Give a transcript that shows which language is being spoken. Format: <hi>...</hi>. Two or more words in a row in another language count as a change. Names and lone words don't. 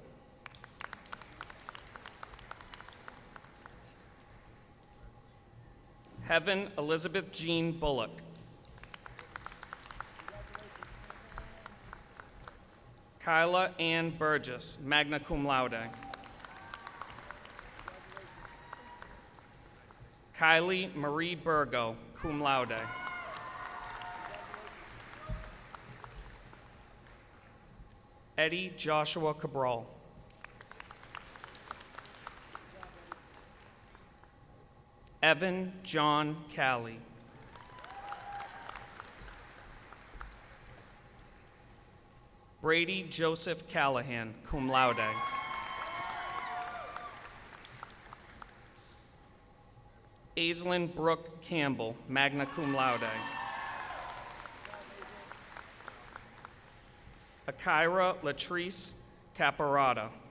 <en>Heaven Elizabeth Jean Bullock. Kyla Ann Burgess,</en> <la>magna cum laude.</la> <en>Kylie Marie Burgo,</en> <la>cum laude.</la> <en>Eddie Joshua Cabral. Evan John Calley. Brady Joseph Callahan,</en> <la>cum laude.</la> <en>Aislinn Brooke Campbell,</en> <la>magna cum laude.</la> <en>Akira Latrice Caparata.</en>